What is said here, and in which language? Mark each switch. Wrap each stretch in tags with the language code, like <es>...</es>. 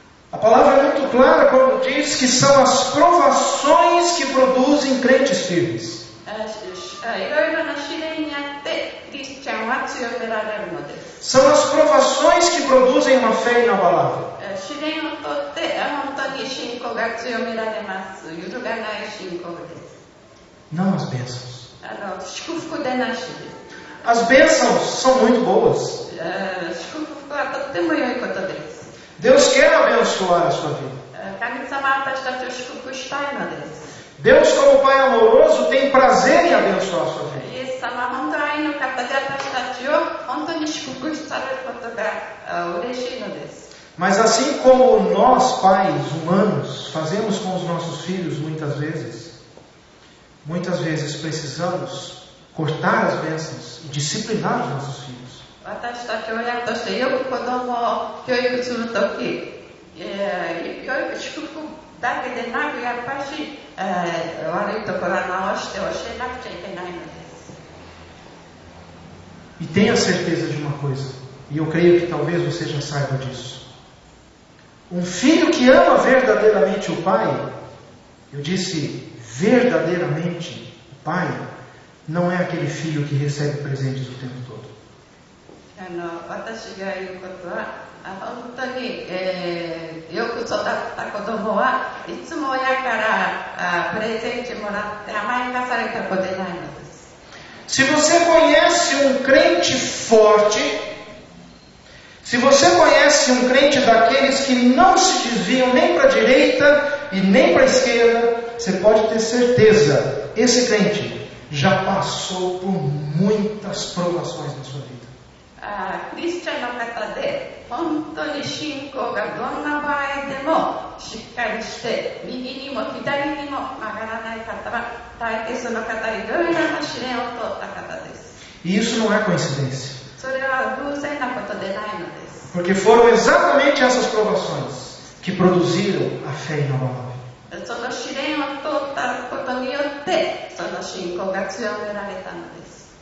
<pt>A palavra é muito clara quando diz que são as provações que produzem crentes firmes.</pt> <ja>いろいろな試練にあってクリスチャンは強められるのです。</ja> <pt>São as provações que produzem uma fé inabalável.</pt> <ja>試練をとって本当に信仰が強められます。揺るがない信仰です。</ja> <pt>Não as bênçãos.</pt> <ja>祝福でなしです。</ja> <pt>As bênçãos são muito boas.</pt> <ja>祝福はとっても良いことです。</ja> <pt>Deus quer abençoar a sua vida.</pt> <ja>神様は私たちを祝福したいのです。</ja> <pt>Deus, como Pai amoroso, tem prazer em abençoar a sua vida.</pt> <ja>イエス様は本当に愛の方で私たちを本当に祝福されることが嬉しいのです。</ja> <pt>Mas assim como nós, pais humanos, fazemos com os nossos filhos muitas vezes precisamos cortar as bênçãos e disciplinar os nossos filhos.</pt> <ja>私たち親としてよく子供を教育するとき、祝福だけでなくやっぱり、悪いところは直して教えなくちゃいけないのです。</ja> <pt>E tenha certeza de uma coisa, e eu creio que talvez você já saiba disso. Um filho que ama verdadeiramente o pai, eu disse verdadeiramente o pai, não é aquele filho que recebe presentes o tempo todo.</pt> <ja>私が言うことは本当に、よく育った子供はいつも親からプレゼントもらって甘やかされた子でないのです。</ja> <pt>Se você conhece um crente forte, se você conhece um crente daqueles que não se desviam nem para a direita e nem para a esquerda, você pode ter certeza, esse crente já passou por muitas provações na sua vida.</pt> <ja>クリスチャンの方で本当に信仰がどんな場合でもしっかりして右にも左にも曲がらない方は大抵その方いろいろな試練を通った方です。</ja> <pt>E isso não é coincidência.</pt> <ja>それは偶然なことでないのです。</ja> <pt>Porque foram exatamente essas provações que produziram a fé inabalável.</pt> <ja>その試練を通ったことによってその信仰が強められたのです。</ja>